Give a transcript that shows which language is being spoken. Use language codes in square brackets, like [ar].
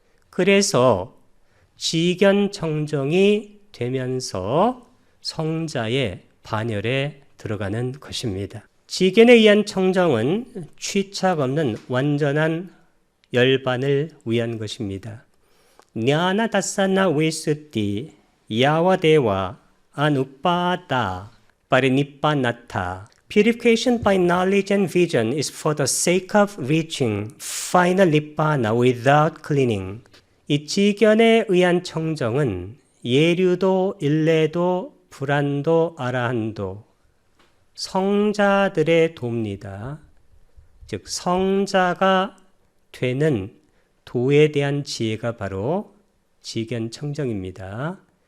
[ko] 그래서 지견청정이 되면서 성자의 반열에 들어가는 것입니다. 지견에 의한 청정은 취착 없는 완전한 열반을 위한 것입니다. [pi] 냐나 다사나 위수띠 야와데와 아누빠다 파리니빠나타. [en] Purification by knowledge and vision is for the sake of reaching final nibbana without clinging. [ko] 이 지견에 의한 청정은 예류도, 일레도, 불안도, 아라한도 성자들의 도입니다. 즉 성자가 되는 도에 대한 지혜가 바로 지견청정입니다.